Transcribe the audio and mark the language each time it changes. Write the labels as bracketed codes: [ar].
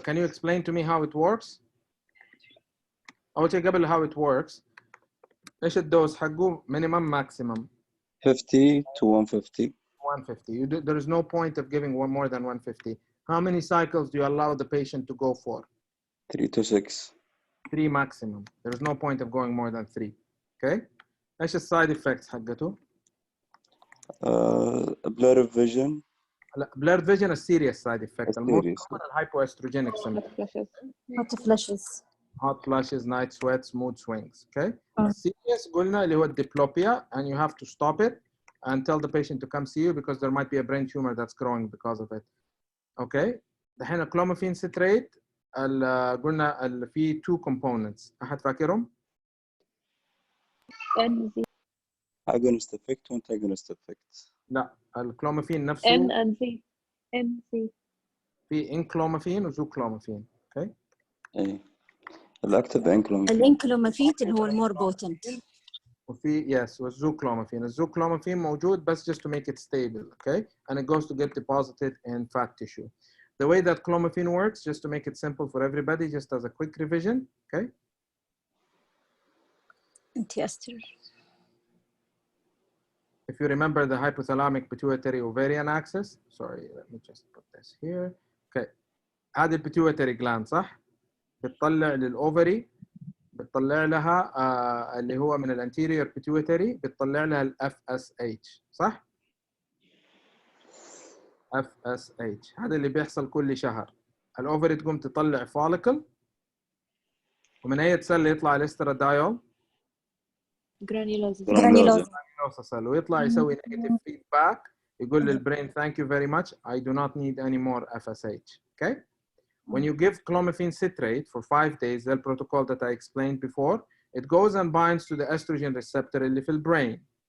[en] Can you explain to me how it works? [ar] أول شيء قبل [en] how it works. [ar] إيش الدوز حقه [en] minimum maximum? 50 to 150. 150. There is no point of giving one more than 150. How many cycles do you allow the patient to go for? 3 to 6. 3 maximum. There is no point of going more than 3. Okay. [ar] إيش السايد effects حقته؟ [en] Blurred vision. Blurred vision is serious side effect. Serious. Hypoestrogenic syndrome. Hot flushes. Hot flashes, night sweats, mood swings. Okay. Serious [ar] قلنا اللي هو [en] diplopia, and you have to stop it and tell the patient to come see you because there might be a brain tumor that's growing because of it. Okay. دحين clomiphene citrate قلنا في 2 components. [ar] أحد فاكرهم؟ [en] Agonist effect و antagonist effect. [ar] لا الكلوميفين نفسه [en] N and Z. NZ. [ar] في inclomiphene وزو clomiphene. [en] Okay. [ar] ايه. الأكتف انكلوميفين. الانكلوميفين اللي هو المور بوتنت. وفي yes والزوكلوميفين. الزوكلوميفين موجود بس [en] just to make it stable, okay? And it goes to get deposited in fat tissue. The way that clomiphene works, just to make it simple for everybody, just as a quick revision, okay? Anti-ester. If you remember the hypothalamic pituitary ovarian axis, sorry, let me just put this here. [ar] Okay, هذه البيتيوتري gland صح؟ بتطلع للأوفري، بتطلع لها اللي هو من الانتيريور pituitary بتطلع لها ال FSH صح؟ FSH هذا اللي بيحصل كل شهر. الأوفري تقوم تطلع فوليكل ومن أي سيل يطلع الاسترادايول؟ جرانيلوزا. سيل ويطلع يسوي نيجاتيف فيدباك يقول للبرين [en] thank you very much I do not need any more FSH. Okay? When you give clomiphene citrate for 5 days, the protocol that I explained before, it goes and binds to the estrogen receptor [ar] اللي في [en] brain.